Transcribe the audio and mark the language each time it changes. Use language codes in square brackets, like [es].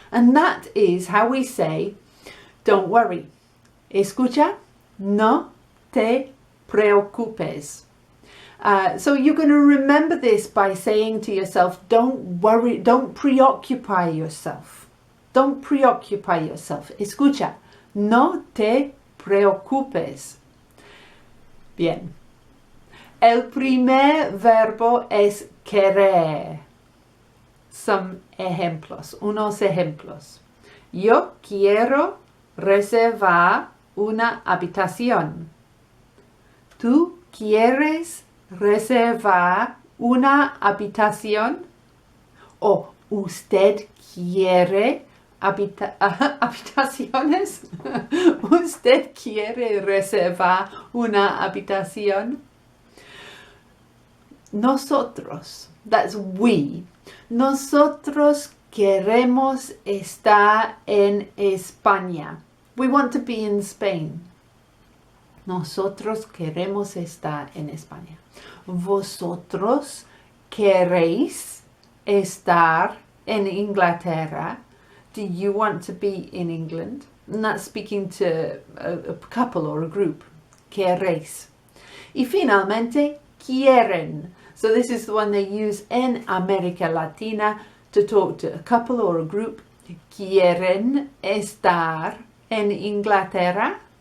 [en] And that is how we say, don't worry. [es] Escucha, no te preocupes. [en] So you're going to remember this by saying to yourself, don't worry, don't preoccupy yourself. Don't preoccupy yourself. [es] Escucha, no te preocupes. Bien. El primer verbo es querer. [en] Some [es] ejemplos, unos ejemplos. Yo quiero reservar una habitación. ¿Tú quieres reservar una habitación? ¿O usted quiere habitaciones? ¿Usted quiere reservar una habitación? Nosotros, [en] that's we. [es] Nosotros queremos estar en España. [en] We want to be in Spain. [es] Nosotros queremos estar en España. Vosotros queréis estar en Inglaterra. [en] Do you want to be in England? And that's speaking to a couple or a group. Queréis. [es] Y finalmente, quieren. [en] So this is the one they use in America Latina to talk to a couple or a group. [es] Quieren estar en Inglaterra.